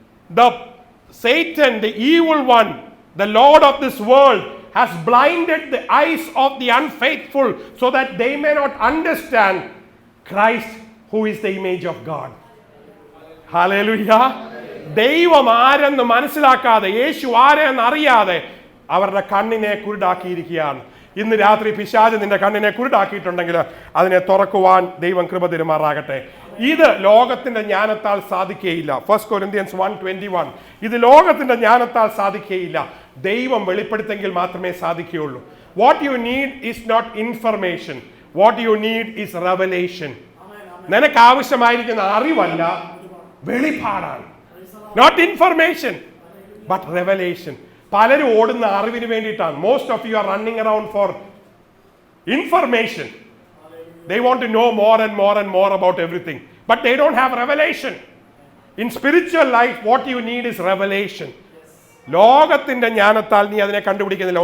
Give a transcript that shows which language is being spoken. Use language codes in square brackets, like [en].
[en] The Satan, the evil one, the Lord of this world, has blinded the eyes of the unfaithful so that they may not understand Christ, who is the image of God. Hallelujah. [ml] ദൈവം ആരെന്ന് മനസ്സിലാക്കാതെ, യേശു ആരെന്ന് അറിയാതെ അവരുടെ കണ്ണിനെ കുരുടാക്കിയിരിക്കുകയാണ്. ഇന്ന് രാത്രി പിശാച് നിന്റെ കണ്ണിനെ കുരുടാക്കിയിട്ടുണ്ടെങ്കിൽ അതിനെ തുറക്കുവാൻ ദൈവം കൃപ തരുമാറാകട്ടെ. ഇത് ലോകത്തിന്റെ ജ്ഞാനത്താൽ സാധിക്കുകയില്ല. 1 Corinthians 1:21. ഇത് ലോകത്തിന്റെ ജ്ഞാനത്താൽ സാധിക്കുകയില്ല. ദൈവം വെളിപ്പെടുത്തെങ്കിൽ മാത്രമേ സാധിക്കുകയുള്ളൂ. [en] What you need is not information, what you need is revelation. [ml] നിനക്ക് ആവശ്യമായിരിക്കുന്ന അറിവല്ല, വെളിപ്പാടാണ്. [en] Not information but revelation. [ml] പലരും ഓടുന്ന അറിവിന് വേണ്ടിയിട്ടാണ്. [en] Most of you are running around for information. They want to know more and more and more about everything, but they don't have revelation. In spiritual life, what you need is revelation. [ml] ലോകത്തിന്റെ ജ്ഞാനത്താൽ നീ അതിനെ കണ്ടുപിടിക്കുന്നില്ല.